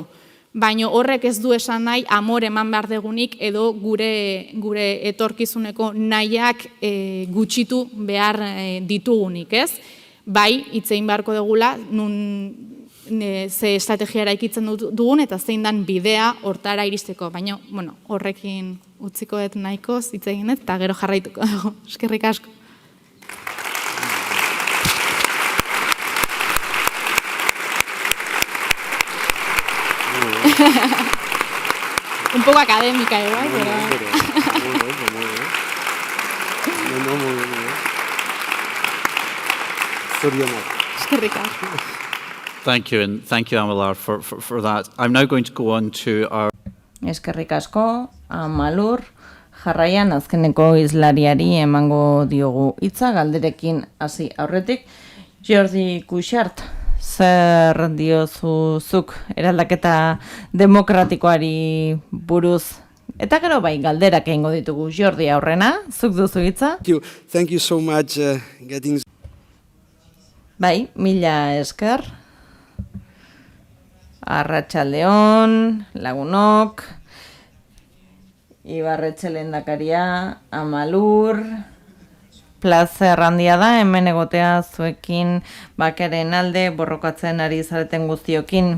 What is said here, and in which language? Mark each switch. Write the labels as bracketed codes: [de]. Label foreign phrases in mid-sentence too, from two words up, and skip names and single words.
[eu] Baina horrek ez du esan nahi amor eman behar degunik edo gure etorkizuneko nahiak gutxitu behar ditugunik, ez? Bai, hitzein beharko dugula, nun ze estrategia eraikitzen dugun eta zein dan bidea hortara iristeko. Baina, horrekin utziko dut nahikoz hitz egin eta gero jarraituko dago. Eskerrik asko. [es] Un poco académica igual, pero... Muy bien. [eu] Zorionak. Eskerrik asko. [en] Thank you, and thank you, Amalur, for that. I'm now going to go on to our... [eu] Eskerrik asko, Amalur. Jarraian azkeneko hizlariari emango diogu hitza galderekin hasi aurretik. Jordi Cuixart, zer diozuzuk eraldaketa demokratikoari buruz? Eta gero bai, galderak egingo ditugu. Jordi, aurrena, zuk duzu hitza? [en] Thank you so much getting... [eu] Bai, mila esker. Arratsaldeon, lagunok, Ibarretxe lehendakaria, Amalur, plazer handia da hemen egotea zuekin bakaren alde borrokatzen ari zareten guztiokin.